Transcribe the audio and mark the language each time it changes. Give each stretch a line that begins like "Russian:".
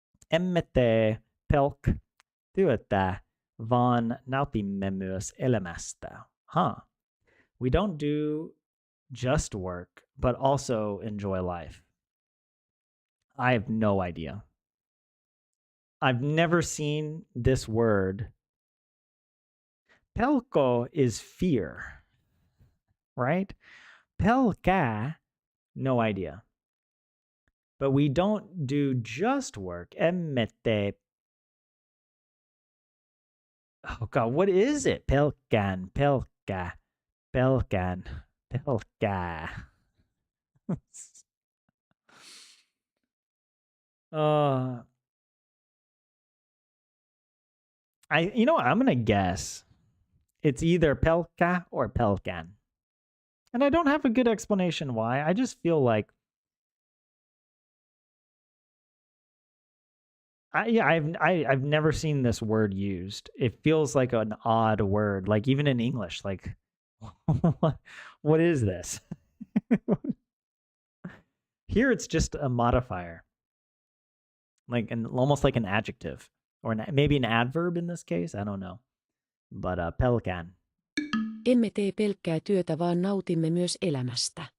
Finnish: Emme tee pelkkä vaan nautimme myös elämästä.
English: We don't do just work, but also enjoy life. I have no idea. I've never seen this word. Pelko is fear, right? Pelkää, no idea. But we don't do just work.
Finnish: Emme tee.
English: Oh God, what is it?
Finnish: Pelkään, pelkää, pelkään, pelkää.
English: I'm gonna guess it's either pelkkä or pelkän, and I don't have a good explanation why. I just feel like I've never seen this word used. It feels like an odd word, like even in English. Like, what is this? Here, it's just a modifier, like almost like an adjective, or maybe an adverb in this case. I don't know, but pelkän.
Finnish: Emme tee pelkkää työtä, vaan nautimme myös elämästä.